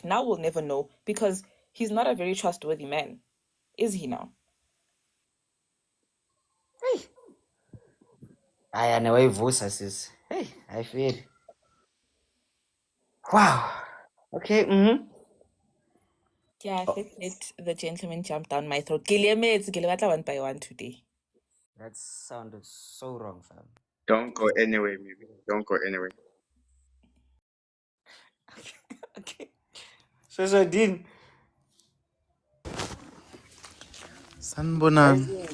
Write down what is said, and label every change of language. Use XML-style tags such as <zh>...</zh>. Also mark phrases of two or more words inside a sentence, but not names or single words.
<en>Now we'll never know because he's not a very trustworthy man, is he now? I know a voice says, hey, I feel. Wow. Okay. Yeah, let the gentleman jump down my throat.</en> <tn>Ke le emetse, ke le batla</tn> <en>one by one today. That sounded so wrong, fam. Don't go anywhere, maybe. Don't go anywhere. Okay. So Dean.</en> <zu>Sanbonan.</zu>